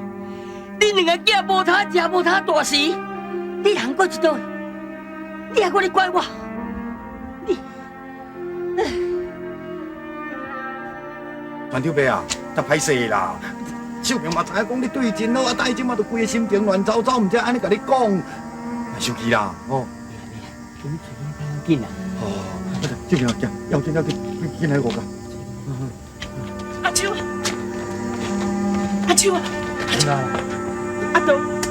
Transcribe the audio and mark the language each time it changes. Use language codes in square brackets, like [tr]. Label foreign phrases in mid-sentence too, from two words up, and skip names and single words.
[nan] 恁2个囝无他食无他大时，你人搁一倒位？ 你还搁咧怪我？船长伯啊，太歹势啦！秀平嘛知影讲你对伊真好，啊，但伊即马都规个心情乱糟糟，毋知安尼甲你讲，莫生气啦，哦。紧啊！哦，秀平啊，行，要紧要紧，紧来我讲。阿秋，阿秋啊，阿东。